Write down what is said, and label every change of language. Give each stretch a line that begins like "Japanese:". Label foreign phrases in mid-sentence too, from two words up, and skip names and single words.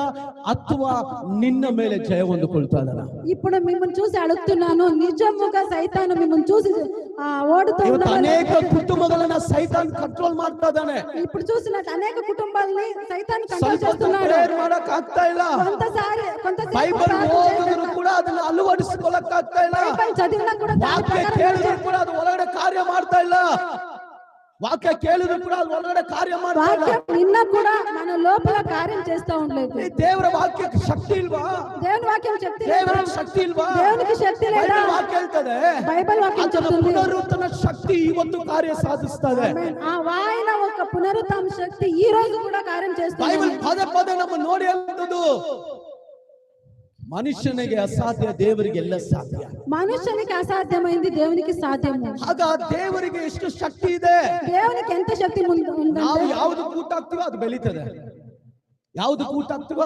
Kannada: ಅಥವಾ ನಿನ್ನ ಮೇಲೆ ಜಯ ಹೊಂದಿಕೊಳ್ತಾ ಇದ್ದಾನ?
Telugu: ఇప్పుడు మిమ్మల్ని చూసి అడుగుతున్నాను, నిజముగా సైతాను మిమ్మల్ని చూసి ఓడుతూ
Kannada: ಇವತ್ತು
Telugu: ఉన్నాడా?
Kannada: ಅನೇಕ ಕುಟುಂಬಗಳನ್ನ ಸೈತಾನ್ ಕಂಟ್ರೋಲ್ ಮಾಡ್ತಾ ಇದ್ದಾನೆ.
Telugu: ఇప్పుడు చూసినట్టు అనేక కుటుంబాలని సైతాను కంట్రోల్
Kannada: ಸ್ವಲ್ಪ
Telugu: చేస్తున్నాడు.
Kannada: ಪ್ರೇಯರ್ ಮಾಡಕ್ ಆಗ್ತಾ ಇಲ್ಲ.
Telugu: కొంతసేపు
Kannada: ಬೈಬಲ್ ಓದಿದ್ರು ಕೂಡ ಅದನ್ನ ಅಳವಡಿಸಿಕೊಳ್ಳಕ್ ಆಗ್ತಾ ಇಲ್ಲ.
Telugu: బైబిల్ చదివినా కూడా దాని
Kannada: ವಾಕ್ಯ
Telugu: ప్రకారం
Kannada: ಕೇಳಿದ್ರು ಕೂಡ ಅದು ಒಳಗಡೆ ಕಾರ್ಯ ಮಾಡ್ತಾ ಇಲ್ಲ. ವಾಕ್ಯ ಕೇಳಿದ್ರು ಕೂಡ ಅದು ಒಳಗಡೆ ಕಾರ್ಯ ಮಾಡ್ತಾ ಇಲ್ಲ.
Telugu: వాక్యం నిన్న కూడా మన లోపల కార్యం చేస్తా ఉండలేదు.
Kannada: ಈ ದೇವರ ವಾಕ್ಯಕ್ಕೆ ಶಕ್ತಿ ಇಲ್ವಾ?
Telugu: దేవుని వాక్యం శక్తి లేదా?
Kannada: ದೇವರಿಗೆ ಶಕ್ತಿ ಇಲ್ವಾ?
Telugu: దేవునికి శక్తి లేదా?
Kannada: ಬೈಬಲ್ ವಾಕ್ಯ ಹೇಳ್ತದೆ,
Telugu: బైబిల్ వాక్యం
Kannada: ಅದರ
Telugu: చెప్తుంది
Kannada: ಪುನರುತ್ಥಾನ ಶಕ್ತಿ ಇವತ್ತು ಕಾರ್ಯ ಸಾಧಿಸ್ತದೆ.
Telugu: ఆ వాయిన ఒక పునరుత్థాన శక్తి ఈ రోజు కూడా కార్యం చేస్తుంది.
Kannada: ಬೈಬಲ್ ಪದೇ ಪದೇ ನಮ್ಮ ನೋಡಿ ಅಂತದ್ದು, ಮನುಷ್ಯನಿಗೆ ಅಸಾಧ್ಯ, ದೇವರಿಗೆ ಎಲ್ಲ ಸಾಧ್ಯ.
Telugu: మనుషునికి అసాధ్యమైంది దేవునికి సాధ్యము.
Kannada: ಆಗ ದೇವರಿಗೆ ಎಷ್ಟು ಶಕ್ತಿ ಇದೆ.
Telugu: దేవునికి ఎంత శక్తి
Kannada: ನಾವು
Telugu: ఉందంటే
Kannada: ಯಾವ್ದು ಕೂಟಾಗ್ತೀವೋ ಅದು ಬೆಳೀತದೆ, ಯಾವ್ದು ಕೂಟಾಗ್ತೀವೋ